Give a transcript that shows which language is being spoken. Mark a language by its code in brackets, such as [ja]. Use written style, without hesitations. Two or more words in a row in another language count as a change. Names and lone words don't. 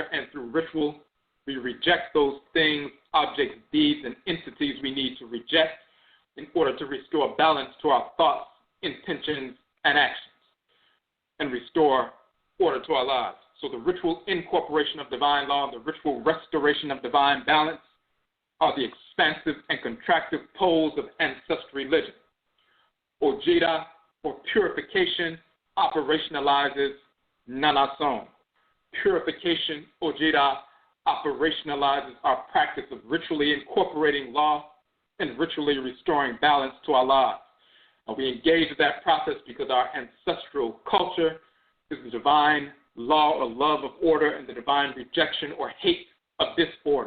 [en] And through ritual, we reject those things, objects, deeds, and entities we need to reject in order to restore balance to our thoughts, intentions, and actions, and restore order to our lives. So the ritual incorporation of divine law and the ritual restoration of divine balance are the expansive and contractive poles of ancestral religion. Ojira, or purification, operationalizes Nanasom. Purification, Ojira, operationalizes our practice of ritually incorporating law and ritually restoring balance to our lives. And we engage with that process because our ancestral culture is the divine law or love of order and the divine rejection or hate of disorder.